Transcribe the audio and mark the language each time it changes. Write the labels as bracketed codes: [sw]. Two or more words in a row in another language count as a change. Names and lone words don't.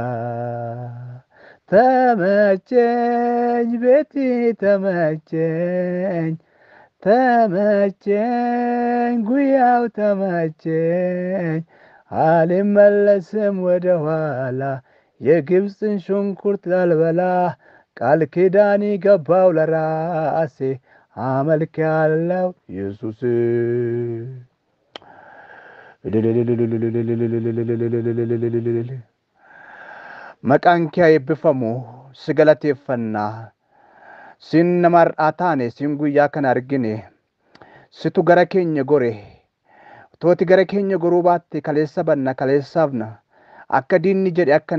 [am] ተመቸኝ ቤቴ ተመቸኝ ጉያው ተመቸኝ አልመለስም ወደ ኋላ የግብፅን ሽንኩርት ላልበላ ቃል ኪዳን ገባው ለራሴ አመልካለሁ ኢየሱስ [om] maqaan kee eebbifamu si galateeffanna sin nama har'aataane sin guyyaa kana argine situ gara keenya gore tooti gara keenya goruu baatte kaleessa banna kaleessaafna akka diinni jedhe akka